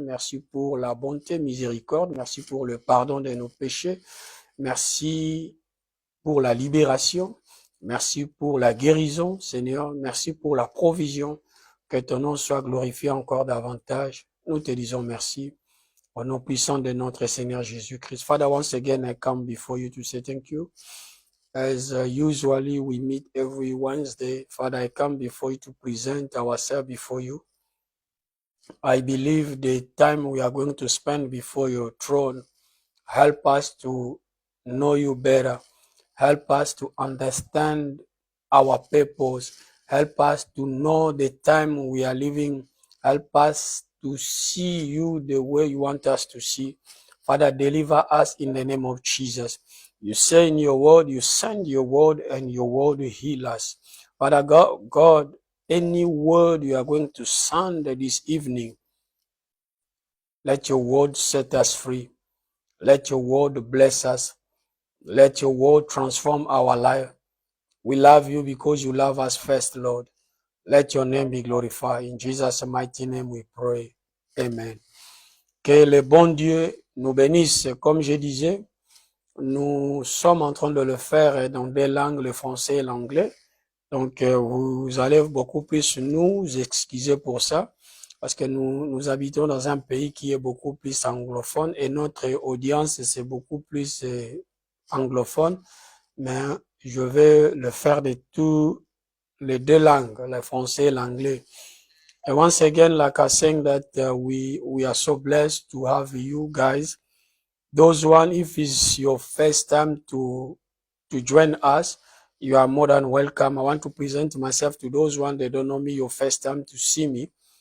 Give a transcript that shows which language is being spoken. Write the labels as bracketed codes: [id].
[fr] Merci pour la bonté, miséricorde. Merci pour le pardon de nos péchés. Merci pour la libération. Merci pour la guérison, Seigneur. Merci pour la provision. Que ton nom soit glorifié encore davantage. Nous te disons merci. Au nom puissant de notre Seigneur Jésus-Christ. [en] Father, once again, I come before you to say thank you. As usually we meet every Wednesday, Father, I come before you to present ourselves before you. I believe the time we are going to spend before your throne, help us to know you better. Help us to understand our purpose. Help us to know the time we are living. Help us to see you the way you want us to see. Father, deliver us in the name of Jesus. You say in your word, you send your word and your word will heal us. Father God, any word you are going to send this evening, let your word set us free. Let your word bless us. Let your word transform our life. We love you because you love us first, Lord. Let your name be glorified. In Jesus' mighty name we pray. Amen. [fr] Que le bon Dieu nous bénisse. Comme je disais, nous sommes en train de le faire dans deux langues, le français et l'anglais. Donc, vous allez beaucoup plus nous excuser pour ça, parce que nous habitons dans un pays qui est beaucoup plus anglophone et notre audience, c'est beaucoup plus anglophone. Mais je vais le faire de tous les deux langues, le français et l'anglais. [en] And once again, like I saying that we are so blessed to have you guys. Those one, if it's your first time to join us, you are more than welcome. I want to present myself to those one that don't know me, your first time to see me.